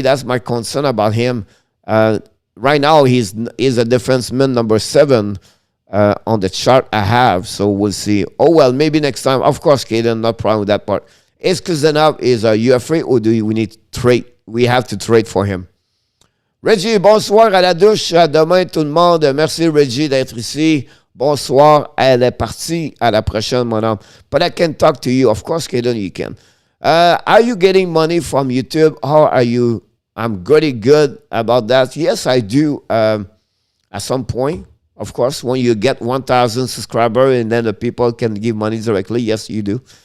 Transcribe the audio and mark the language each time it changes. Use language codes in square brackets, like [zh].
[en] That's my concern about him. Right now, he's a defenseman number 7 on the chart I have. So we'll see. Oh, well, maybe next time. Of course, Kaden, no problem with that part. Is Kuznetsov is a UFA or do we need to trade? We have to trade for him. [fr] Reggie, bonsoir à la douche. À demain, tout le monde. Merci, Reggie, d'être ici. Bonsoir. Elle est partie. À la prochaine, mon homme. [en] But I can talk to you. Of course, Kaden, you can. Are you getting money from YouTube? How are you? I'm pretty good about that. Yes, I do. At some point, of course, when you get 1,000 subscribers and then the people can give money directly, yes, you do.